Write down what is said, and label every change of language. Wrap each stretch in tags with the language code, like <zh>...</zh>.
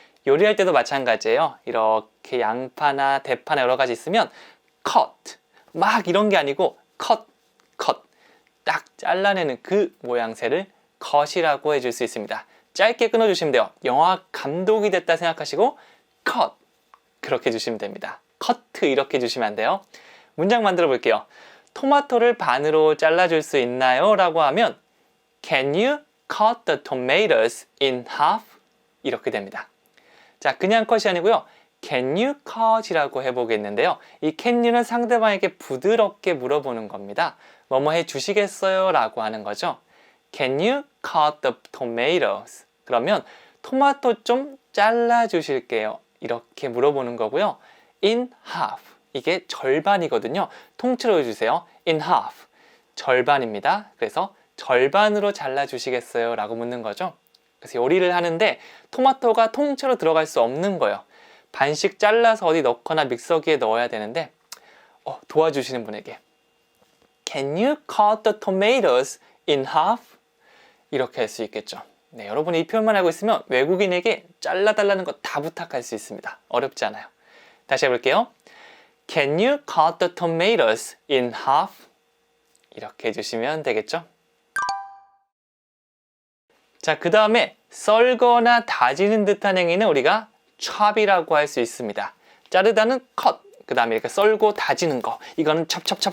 <ko>요리할 때도 마찬가지예요. 이렇게 양파나 대파나 여러 가지 있으면 cut 막 이런 게 아니고 cut 딱 잘라내는 그 모양새를 cut이라고 해줄 수 있습니다. 짧게 끊어주시면 돼요. 영화 감독이 됐다 생각하시고 cut 그렇게 해주시면 됩니다. cut 이렇게 해주시면 안 돼요. 문장 만들어 볼게요. 토마토를 반으로 잘라줄 수 있나요? 라고 하면</ko> <en>Can you cut the tomatoes in half?</en> <ko>이렇게 됩니다. 자, 그냥 cut이 아니고요.</ko> <en>Can you cut?</en> <ko>이라고 해보겠는데요. 이 can you는 상대방에게 부드럽게 물어보는 겁니다. 뭐뭐 해주시겠어요? 라고 하는 거죠.</ko> <en>Can you cut the tomatoes?</en> <ko>그러면 토마토 좀 잘라주실게요. 이렇게 물어보는 거고요.</ko> <en>In half.</en> <ko>이게 절반이거든요. 통째로 해주세요.</ko> <en>In half.</en> <ko>절반입니다. 그래서 절반으로 잘라주시겠어요? 라고 묻는 거죠. 그래서 요리를 하는데 토마토가 통째로 들어갈 수 없는 거예요. 반씩 잘라서 어디 넣거나 믹서기에 넣어야 되는데 도와주시는 분에게</ko> <en>Can you cut the tomatoes in half?</en> <ko>이렇게 할 수 있겠죠. 네, 여러분이 이 표현만 알고 있으면 외국인에게 잘라달라는 거 다 부탁할 수 있습니다. 어렵지 않아요. 다시 해볼게요.</ko> <en>Can you cut the tomatoes in half?</en> <ko>이렇게 해주시면 되겠죠. 자, 그 다음에 썰거나 다지는 듯한 행위는 우리가 chop이라고 할 수 있습니다. 자르다는 cut, 그 다음에 이렇게 썰고 다지는 거, 이거는 chop.</ko>